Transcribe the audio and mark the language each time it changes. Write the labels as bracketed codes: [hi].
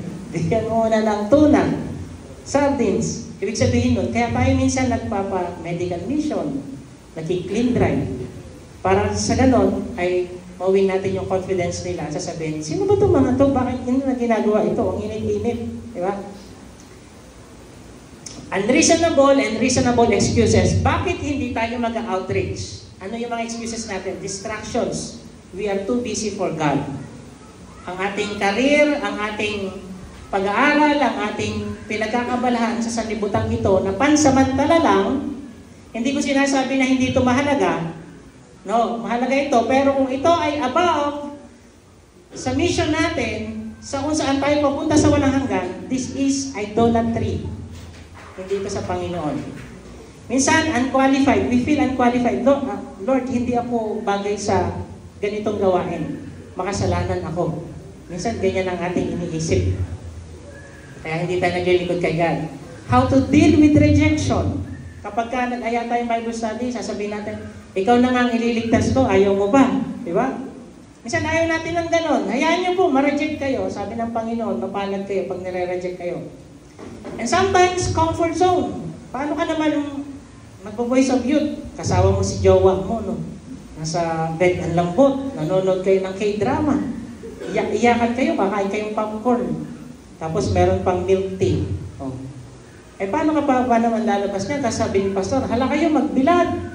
[tl] Bigyan mo muna ng tuna, sardines. Ibig sabihin nun, kaya tayo minsan nagpapa-medical mission, naki-clean drive. Para sa ganon, ay mawin natin yung confidence nila at sasabihin, sino ba itong mga ito? Bakit hindi na ginagawa ito? Ang init-init. Di ba? [en] Unreasonable and reasonable excuses. [tl] Bakit hindi tayo mag-outreach? Ano yung mga excuses natin? [en] Distractions. We are too busy for God. [tl] Ang ating career, ang ating pag-aaral, ang ating pinagkakabalahan sa sanlibutan ito na pansamantala lang, hindi ko sinasabi na hindi ito mahalaga. No, mahalaga ito. Pero kung ito ay above sa mission natin, sa kung saan tayo papunta sa walang hanggan, [en] this is idolatry. [tl] Hindi ito sa Panginoon. Minsan, unqualified. [en] We feel unqualified. [tl] Lord, hindi ako bagay sa ganitong gawain. Makasalanan ako. Minsan, ganyan ang ating iniisip. Kaya hindi tayo naglilingkod kay God. [en] How to deal with rejection. [tl] Kapag ka nag-aya tayong Bible study, sasabihin natin, ikaw na nga ang ililigtas ko, ayaw mo ba? Di ba? Minsan ayaw natin ng ganon. Hayaan niyo po, ma-reject kayo. Sabi ng Panginoon, mapalad kayo pag nire-reject kayo. [en] And sometimes, comfort zone. [tl] Paano ka naman mag-voice of youth? Kasawa mo si jowa mo, no? Nasa bed ang lambot, nanonood kayo ng K-drama. Iyak-iyakan kayo, kakain kayong popcorn. Tapos meron pang milk tea. Oh. Eh paano ka pa naman lalabas niya? Tapos sabi ni Pastor, hala kayo, magbilad.